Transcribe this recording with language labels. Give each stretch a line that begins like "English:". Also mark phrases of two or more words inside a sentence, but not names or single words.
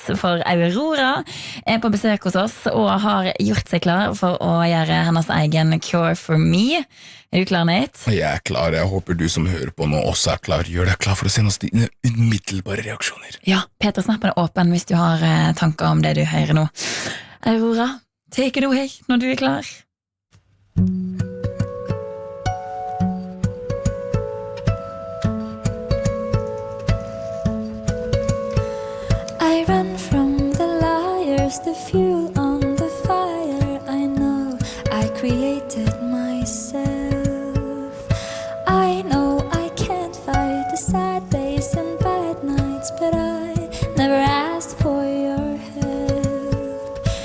Norwegian: For Aurora på besøk hos oss og har gjort seg klar for å gjøre hennes egen Cure for Me. Du klar, Nate? Jeg klar. Jeg håper du som hører på nå også klar. Gjør deg klar for å sende oss dine umiddelbare reaksjoner. Ja, P3-snappen åpen hvis du har tanker om det du hører nå. Aurora,
English: take it away
Norwegian: når du klar.
English: I run from the liars, the fuel on the fire. I know I created myself. I know I can't fight the sad days and bad nights, but I never asked for your help.